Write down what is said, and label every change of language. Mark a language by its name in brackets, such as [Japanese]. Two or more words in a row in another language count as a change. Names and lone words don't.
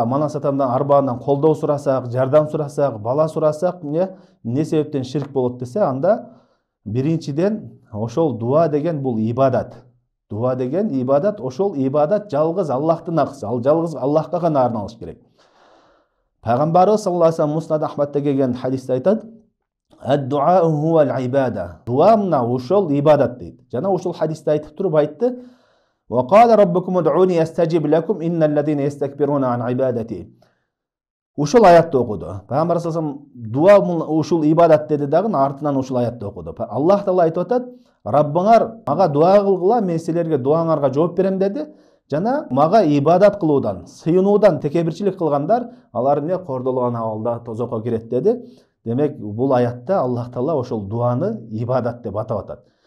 [Kyrgyz] Мана Сатандан арбаандан колдоо сурасак, жардам сурасак, бала сурасак, эмне себептен ширк болот десе, анда биринчиден ошол дуа деген бул ибадат. Дуа деген ибадат, ошол ибадат жалгыз Аллахтын акысы, ал жалгыз Аллахка гана арналыш керек. Пайгамбарыбыз [Arabic] صلى الله عليه وسلم [Kyrgyz] Муснад Ахмадта келген хадисте айтат: [Arabic] "الدعاء هو العبادة". [Kyrgyz] Дуа мына ошол ибадат дейт. Жана ошол хадисте айтып туруп айтты: [Arabic] "وقال ربكم ادعوني أستجب لكم إن الذين يستكبرون عن عبادتي". [Kyrgyz] Ушул аятты окуду. Пайгамбар [Arabic] صلى الله عليه وسلم [Kyrgyz] дуа ушул ибадат деди дагы, артынан ушул аятты окуду. Аллах Таала айтып атат: "Раббыңар мага дуа кылгыла, мен силерге дуаңарга жооп берем" деди. Жана мага ибадат кылуудан, сыйынуудан текебирчилик кылгандар, алар эмне кордолгон абалда тозокко кирет деди. Демек, бул аятта Аллах Таала ошол дуаны ибадат деп атап атат.